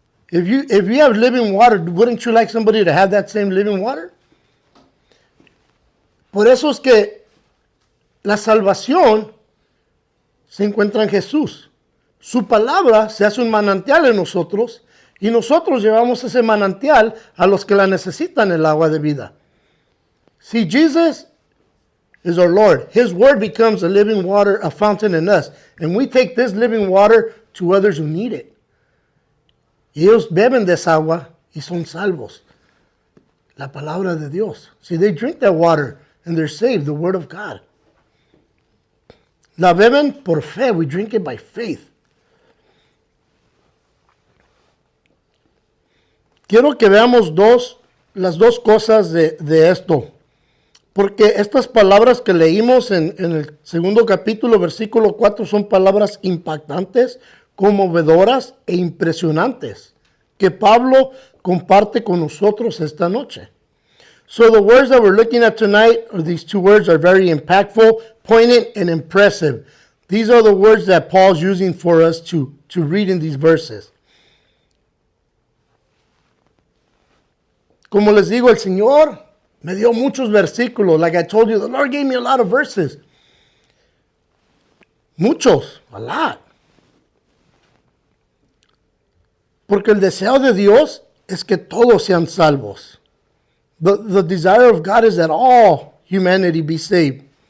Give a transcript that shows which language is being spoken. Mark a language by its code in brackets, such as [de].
[en] If you have living water, wouldn't you like somebody to have that same living water? [es] Por eso es que la salvación se encuentra en Jesús. Su palabra se hace un manantial en nosotros y nosotros llevamos ese manantial a los que la necesitan, el agua de vida. [en] See, Jesus is our Lord. His word becomes a living water, a fountain in us. And we take this living water to others who need it. [es] Y ellos beben de esa agua y son salvos. La palabra de Dios. [en] See, they drink that water and they're saved, the word of God. [es] La beben por fe. [en] We drink it by faith. [es] Quiero que veamos las dos cosas de esto. Porque estas palabras que leímos en el segundo capítulo, versículo 4, son palabras impactantes, conmovedoras e impresionantes que Pablo comparte con nosotros esta noche. [en] So the words that we're looking at tonight, or these two words, are very impactful, poignant, and impressive. These are the words that Paul's using for us to read in these verses. [es] Como les digo, el Señor me dio muchos versículos. [en] Like I told you, the Lord gave me a lot of verses. [es] Muchos, [en] a lot. [es] Porque el deseo de Dios es que todos sean salvos. [en] The desire of God is that all humanity be saved.